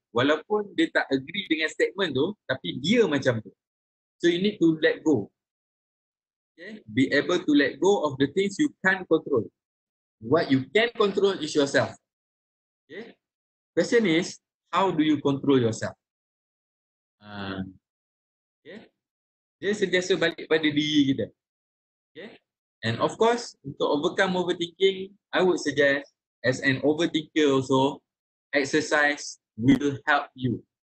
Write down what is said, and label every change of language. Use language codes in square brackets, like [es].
[ms] Walaupun dia tak agree dengan statement tu, tapi dia macam tu. [en] So you need to let go. Okay? Be able to let go of the things you can't control. What you can control is yourself. Okay? Question is, how do you control yourself? Okay? [ms] Dia sentiasa balik pada diri kita. [en] Okay? And of course, untuk overcome overthinking, I would suggest as an overthinker also, exercise will help you.